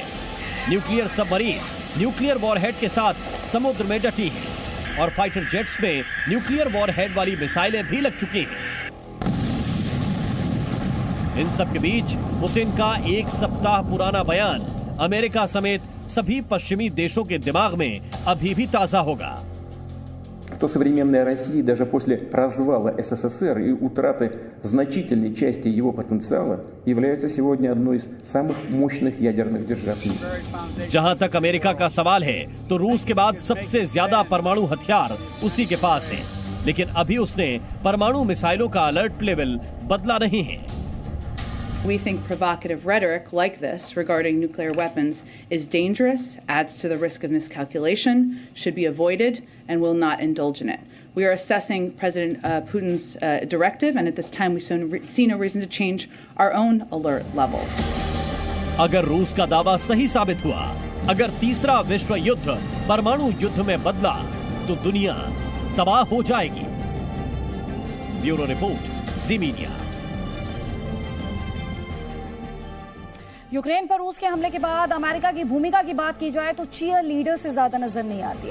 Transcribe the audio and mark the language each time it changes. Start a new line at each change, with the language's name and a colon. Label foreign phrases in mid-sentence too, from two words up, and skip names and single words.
English: nuclear submarine nuclear warhead
Hindi: के साथ समुद्र में डटी है, और
English: fighter jets
Hindi: में
English: nuclear warhead
Hindi: वाली मिसाइलें भी लग चुकी हैं। इन सब के बीच पुतिन का 1 सप्ताह पुराना बयान अमेरिका समेत सभी पश्चिमी देशों के दिमाग में अभी भी ताजा होगा।
Russian: то современная Россия даже после развала СССР и утраты значительной части его потенциала является сегодня одной из самых мощных ядерных держав в мире.
Hindi: जहां तक अमेरिका का सवाल है तो रूस के बाद सबसे ज्यादा परमाणु हथियार उसी के पास है, लेकिन अभी उसने परमाणु मिसाइलों का
English: alert level
Hindi: बदला नहीं है।
English: We think provocative rhetoric like this regarding nuclear weapons is dangerous, adds to the risk of miscalculation, should be avoided, and will not indulge in it. We are assessing President Putin's directive, and at this time we see no reason to change our own alert levels.
Hindi: अगर रूस का दावा सही साबित हुआ, अगर तीसरा विश्व युद्ध परमाणु युद्ध में बदला, तो दुनिया तबाह हो जाएगी।
English: Bureau report, Zee Media.
Hindi: यूक्रेन पर रूस के हमले के बाद अमेरिका की भूमिका की बात की जाए तो
English: cheer leader
Hindi: से ज्यादा नजर नहीं आती।